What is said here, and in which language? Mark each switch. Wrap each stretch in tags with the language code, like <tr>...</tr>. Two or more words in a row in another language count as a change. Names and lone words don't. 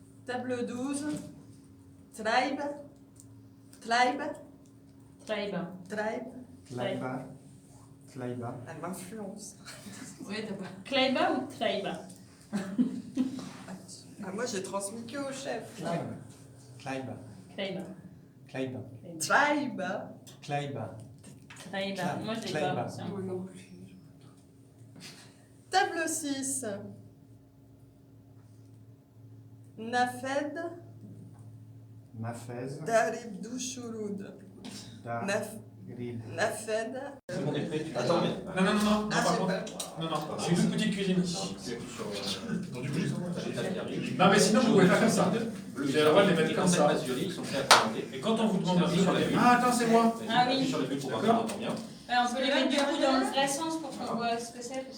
<fr>Table 12. Tribe. Tribe. Tribe. Tribe. Tleiba. Tleiba. Elle m'influence. Oui, t'as pas. Kleiba ou Treiba? Ah, moi, j'ai transmis que au chef. Tleiba. Kleiba. Tleiba. Tribe. Tleiba. Treiba. Moi, je l'ai pas. c'est un peu long. Table 6. Nafed. Mafez. Darib Douchouloud. Nafed. Attends, mais. Non, Ah, par contre. Non, c'est une petite cuisine. Donc, du coup, non, mais sinon, vous pouvez pas faire ça. Vous avez le droit de les mettre comme ça. Et quand on vous demande un peu sur les bulles. Ah, attends, c'est moi. Ah oui. Sur les bulles pour voir si on entend bien. On peut les mettre du coup dans le vrai sens pour qu'on voit ce que c'est.</fr>